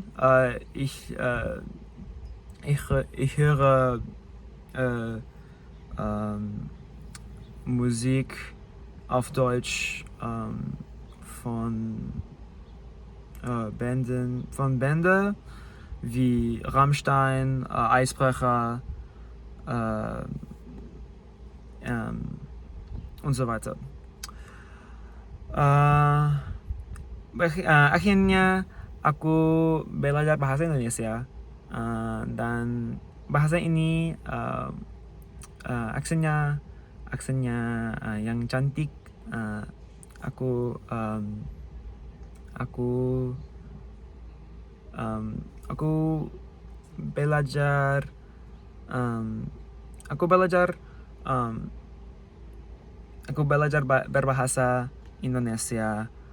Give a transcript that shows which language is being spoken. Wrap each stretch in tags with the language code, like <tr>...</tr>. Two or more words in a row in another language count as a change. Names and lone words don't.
<de>Ich höre Musik auf Deutsch von Bänden wie Rammstein, Eisbrecher und so weiter.</de> <id>Akhirnya aku belajar bahasa Indonesia dan bahasa ini aksennya yang cantik. Aku belajar berbahasa Indonesia</id>